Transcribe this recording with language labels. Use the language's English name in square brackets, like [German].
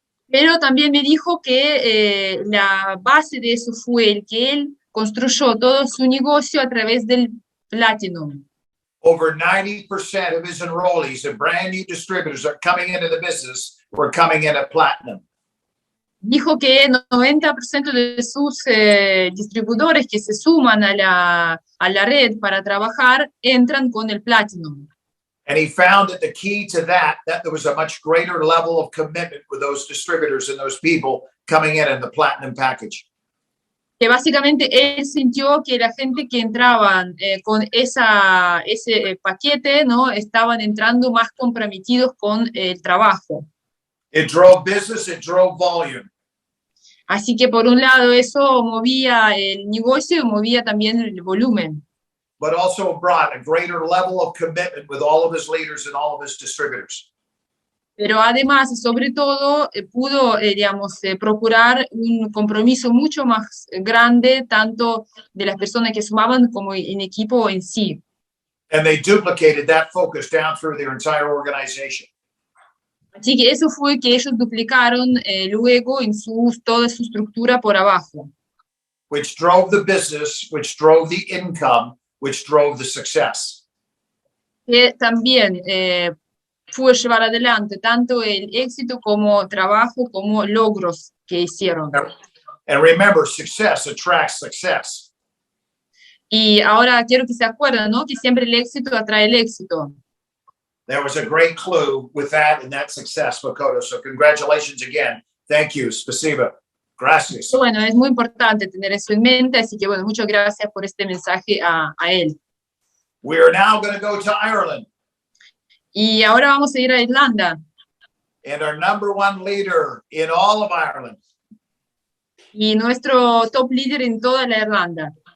[Spanish] Pero también me dijo que la base de eso fue el que él construyó todo su negocio a través del Platinum. [English] Over 90% of his enrollees and brand new distributors that are coming into the business were coming in at Platinum. [Spanish] Dijo que 90% de sus distribuidores que se suman a la red para trabajar entran con el Platinum. [English] And he found that the key to that there was a much greater level of commitment with those distributors and those people coming in the Platinum package. [Spanish] Que básicamente él sintió que la gente que entraban con ese paquete, ¿no? Estaban entrando más comprometidos con el trabajo. [English] It drove business, it drove volume. [Spanish] Así que por un lado eso movía el negocio y movía también el volumen. [English] But also brought a greater level of commitment with all of his leaders and all of his distributors. [Spanish] Pero además, sobre todo, pudo, procurar un compromiso mucho más grande, tanto de las personas que sumaban como en equipo en sí. [English] And they duplicated that focus down through their entire organization. [Spanish] Así que eso fue que ellos duplicaron luego en toda su estructura por abajo. [English] Which drove the business, which drove the income, which drove the success. [Spanish] Que también fue llevar adelante tanto el éxito como trabajo, como logros que hicieron. [English] And remember, success attracts success. [Spanish] Y ahora quiero que se acuerden, ¿no? Que siempre el éxito atrae el éxito. [English] There was a great clue with that and that success, Makoto. So congratulations again. Thank you. Spasiba. Gracias. [Spanish] Bueno, es muy importante tener eso en mente, así que bueno, muchas gracias por este mensaje a él. [English] We are now going to go to Ireland. [Spanish] Y ahora vamos a ir a Irlanda. [English] And our number one leader in all of Ireland. [Spanish] Y nuestro top líder en toda la Irlanda.